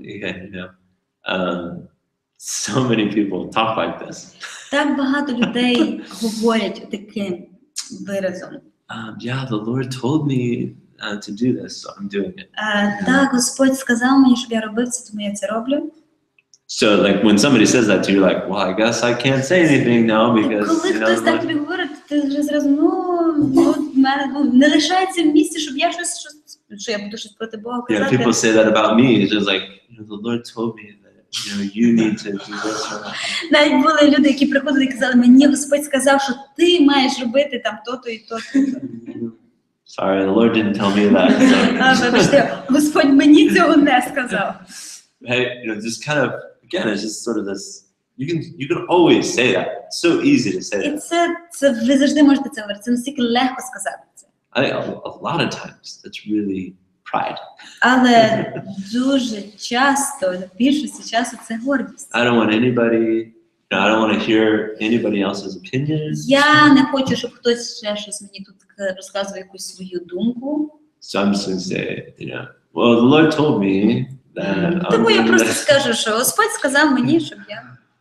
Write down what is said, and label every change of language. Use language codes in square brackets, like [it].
[en] Yeah, so many people talk like this. [uk] Так багато людей говорять таким виразом. [en] Yeah, the Lord told me to do this, so I'm doing it. [uk] Так, Господь сказав мені, щоб я робив це, тому я це роблю. [en] So like when somebody says that to you, you're like, well, I guess I can't say anything now because [uk] Коли хтось так тобі говорить, ти вже зразу, в мене не лишається місця, щоб я що я буду щось проти Бога казати. [en] people say that about me. It's just like, the Lord told me that you need to do this or that. [uk] Навіть були люди, які приходили і казали, мені Господь сказав, що ти маєш робити там то-то і то-то. [en] Sorry, the Lord didn't tell me that. [uk] Вибачте, Господь мені цього не сказав. [en] Hey, just kind of, again, it's just sort of this, you can always say that. It's so easy to say [uk] І [en] that. [uk] це ви завжди можете це говорити, це настільки легко сказати це. [en] I think a lot of times that's really pride. [uk] Але дуже часто, в більшості часу це гордість. [en] I don't want anybody, I don't want to hear anybody else's opinion. [uk] Я не хочу, щоб хтось ще щось мені тут розказував якусь свою думку. [en] So I'm just going to say, well, the Lord told me that. [uk] Тому я просто скажу, що Господь сказав мені, щоб я.